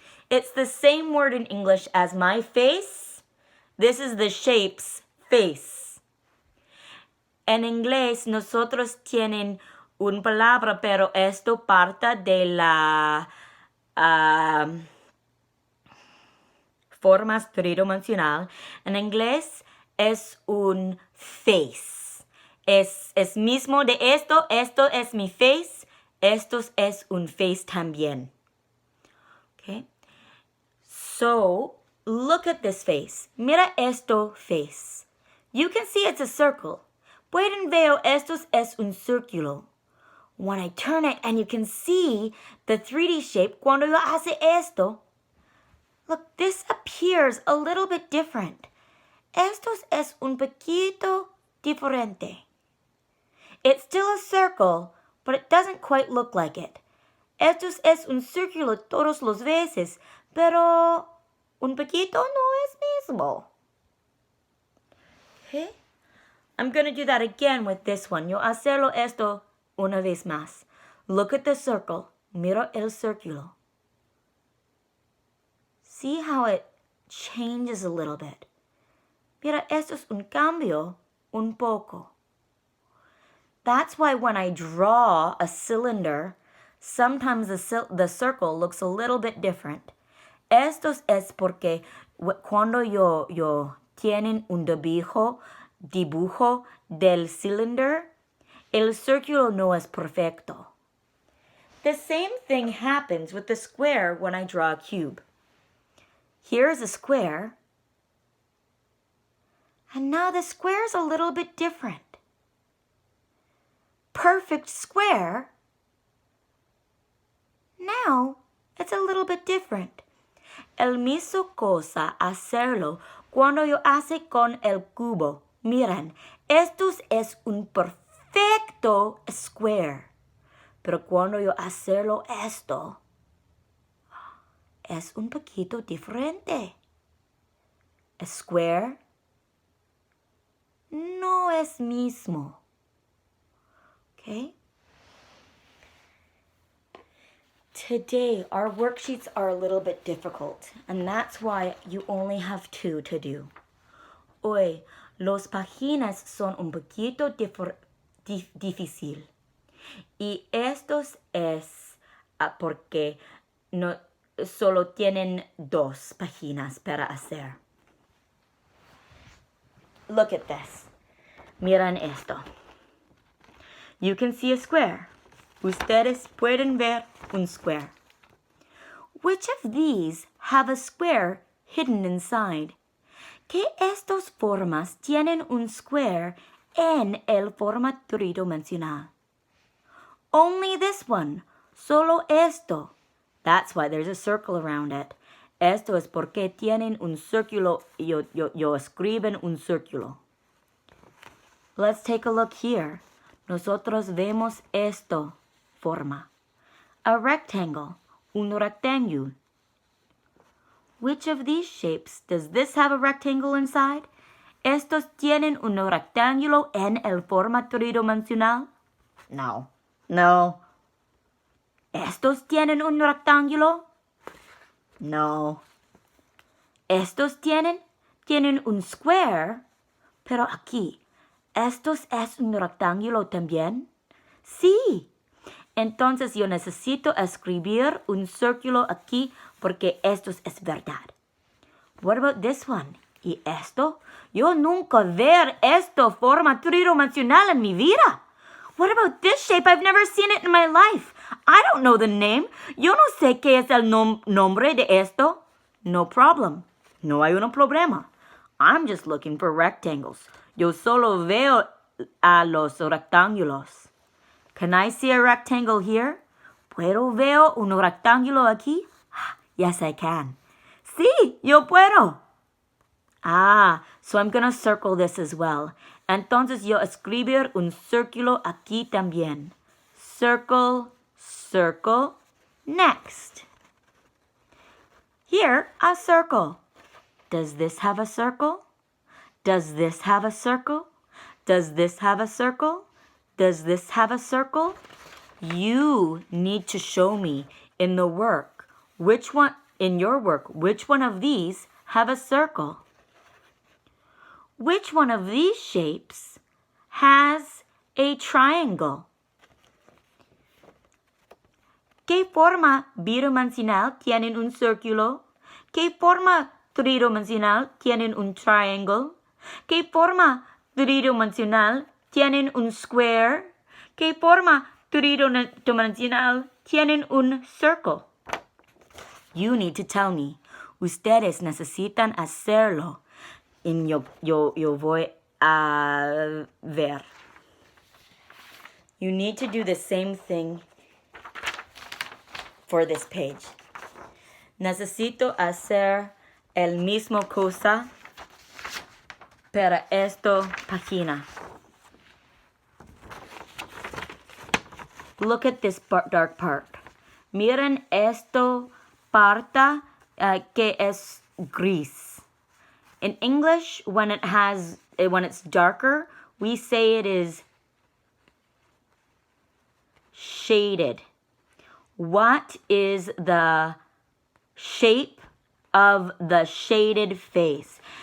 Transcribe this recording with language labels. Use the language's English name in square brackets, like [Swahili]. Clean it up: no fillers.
[English] It's the same word in English as my face. This is the shape's face. [Spanish] En inglés, nosotros tienen una palabra, pero esto parte de la formas tridimensional. En inglés es un face. Es mismo de esto. Esto es mi face. Esto es un face también. Okay. [English] So, look at this face. [Spanish] Mira esto face. [English] You can see it's a circle. [Spanish] Pueden ver esto es un círculo. [English] When I turn it and you can see the 3D shape, [Spanish] cuando yo hace esto, [English] look, this appears a little bit different. [Spanish] Esto es un poquito diferente. [English] It's still a circle, but it doesn't quite look like it. [Spanish] Esto es un círculo todos los veces, pero un poquito no es mismo. [English] Okay? I'm going to do that again with this one. [Spanish] Yo hacerlo esto una vez más. [English] Look at the circle. [Spanish] Miro el círculo. [English] See how it changes a little bit. [Spanish] Mira, esto es un cambio un poco. [English] That's why when I draw a cylinder, sometimes the circle looks a little bit different. [Spanish] Esto es porque cuando yo tienen un dibujo del cylinder, el círculo no es perfecto. [English] The same thing happens with the square when I draw a cube. Here's a square, and now the square is a little bit different. Perfect square. Now it's a little bit different. [Spanish] El mismo cosa hacerlo cuando yo hace con el cubo. Miren, esto es un perfecto square. Pero cuando yo hacerlo esto, es un poquito diferente. A square no es mismo. Okay? [English] Today, our worksheets are a little bit difficult, and that's why you only have 2 to do. [Spanish] Hoy, los páginas son un poquito difícil. Y estos es porque no solo tienen 2 páginas para hacer. [English] Look at this. [Spanish] Miren esto. [English] You can see a square. [Spanish] Ustedes pueden ver un square. [English] Which of these have a square hidden inside? [Spanish] ¿Qué estas formas tienen un square en el forma tridimensional? [English] Only this one. [Spanish] Solo esto. [English] That's why there's a circle around it. [Spanish] Esto es porque tienen un círculo. Yo escriben un círculo. [English] Let's take a look here. [Spanish] Nosotros vemos esto. Forma. [English] A rectangle. [Spanish] Un rectángulo. [English] Which of these shapes does this have a rectangle inside? [Spanish] ¿Estos tienen un rectángulo en el forma tridimensional? No. No. ¿Estos tienen un rectángulo? No. ¿Estos tienen un square? Pero aquí, ¿estos es un rectángulo también? Sí. Entonces yo necesito escribir un círculo aquí porque esto es verdad. [English] What about this one? [Spanish] ¿Y esto? Yo nunca ver esto forma tridimensional en mi vida. [English] What about this shape? I've never seen it in my life. I don't know the name. [Spanish] Yo no sé qué es el nombre de esto. [English] No problem. [Spanish] No hay un problema. [English] I'm just looking for rectangles. [Spanish] Yo solo veo a los rectángulos. [English] Can I see a rectangle here? [Spanish] ¿Puedo ver un rectángulo aquí? [English] Yes, I can. [Spanish] Sí, yo puedo. [English] So I'm going to circle this as well. [Spanish] Entonces yo escribir un círculo aquí también. [English] Circle, circle, next. Here, a circle. Does this have a circle? Does this have a circle? Does this have a circle? Does this have a circle? You need to show me in the work, which one of these have a circle? Which one of these shapes has a triangle? [Spanish] ¿Qué forma bidimensional tienen un círculo? ¿Qué forma tridimensional tienen un triángulo? ¿Qué forma tridimensional tienen un square? ¿Qué forma tridimensional tienen un circle? [English] You need to tell me. [Spanish] Ustedes necesitan hacerlo. Y yo voy a ver. [English] You need to do the same thing for this page. [Spanish] Necesito hacer el mismo cosa para esta página. [English] Look at this dark part. [Spanish] Miren esto parte que es gris. [English] In English, when it's darker, we say it is shaded. What is the shape of the shaded face?